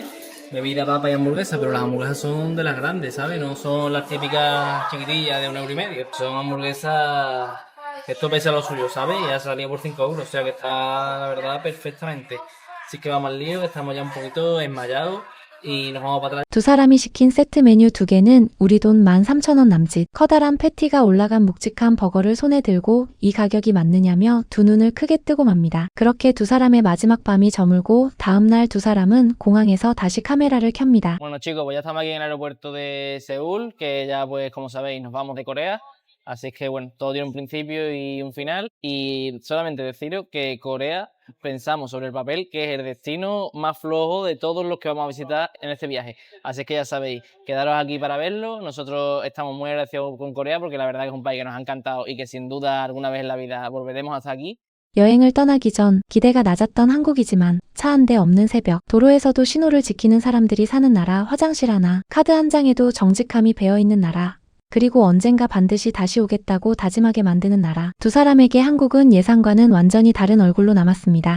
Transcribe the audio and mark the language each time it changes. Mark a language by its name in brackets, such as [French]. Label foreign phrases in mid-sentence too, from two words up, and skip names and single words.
[Spanish] Bebida, papa y hamburguesa, pero las hamburguesas son de las grandes, ¿sabes? No son las típicas chiquitillas de 1,5 €. Son hamburguesas... Esto pesa lo suyo, ¿sabes? Y ya salía por 5 euros, o sea que está, la verdad, perfectamente. Así que vamos al lío, que estamos ya un poquito esmayados y nos vamos para atrás. [Korean] 두 사람이 시킨 세트 메뉴 2개는 우리 돈 13,000원 남짓. 커다란 패티가 올라간 묵직한 버거를 손에 들고 이 가격이 맞느냐며 두 눈을 크게 뜨고 맙니다. 그렇게 두 사람의 마지막 밤이 저물고 다음날 두 사람은 공항에서 다시 카메라를 켭니다. [Spanish] Bueno chicos, pues ya estamos aquí en el aeropuerto de Seúl, que ya pues como sabéis nos vamos de Corea. Así que bueno, todo tiene un principio y un final. Y solamente deciros que Corea pensamos sobre el papel que es el destino más flojo de todos los que vamos a visitar en este viaje. Así que ya sabéis, quedaros aquí para verlo. Nosotros estamos muy agradecidos con Corea porque la verdad que es un país que nos ha encantado y que sin duda alguna vez en la vida volveremos hasta aquí. [Korean] 여행을 떠나기 전 기대가 낮았던 한국이지만 차 한 대 없는 새벽, 도로에서도 신호를 지키는 사람들이 사는 나라, 화장실 하나, 카드 한 장에도 정직함이 배어있는 나라, 그리고 언젠가 반드시 다시 오겠다고 다짐하게 만드는 나라. 두 사람에게 한국은 예상과는 완전히 다른 얼굴로 남았습니다.